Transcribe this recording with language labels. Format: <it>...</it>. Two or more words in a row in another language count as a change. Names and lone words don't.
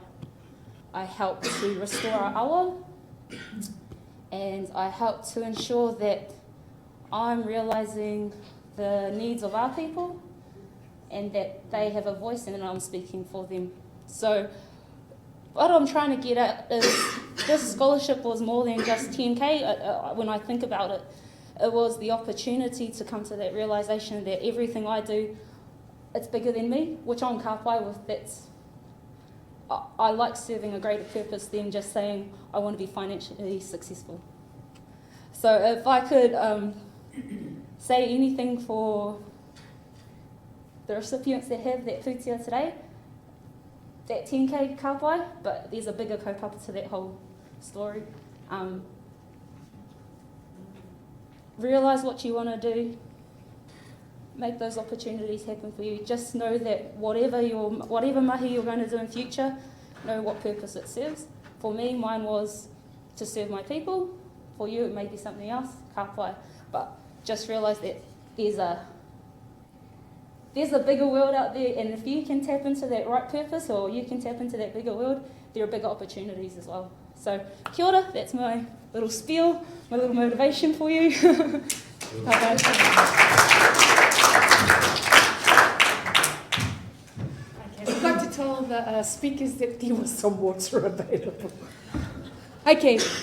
<en>I help to restore our awa, and I help to ensure that I'm realising the needs of our people and that they have a voice and that I'm speaking for them. So what I'm trying to get at is this scholarship was more than just 10K. When I think about it, it was the opportunity to come to that realisation that everything I do, it's bigger than me, which I'm</en> <mi>ka pai</mi> <en>with. I like serving a greater purpose than just saying I want to be financially successful. So if I could say anything for the recipients that have that whitia today, that 10K</en> <mi>ka pai,</mi> <en>but there's a bigger kaupapa to that whole story. Realise what you want to do, make those opportunities happen for you. Just know that whatever mahi you're going to do in future, know what purpose it serves. For me, mine was to serve my people. For you, it may be something else,</en> <mi>ka pai.</mi> <en>But just realise that there's a bigger world out there, and if you can tap into that right purpose, or you can tap into that bigger world, there are bigger opportunities as well. So,</en> <mi>kia ora,</mi> <en>that's my little spiel, my little motivation for you. I'd like to tell the speakers that there was some water available. Okay.</en>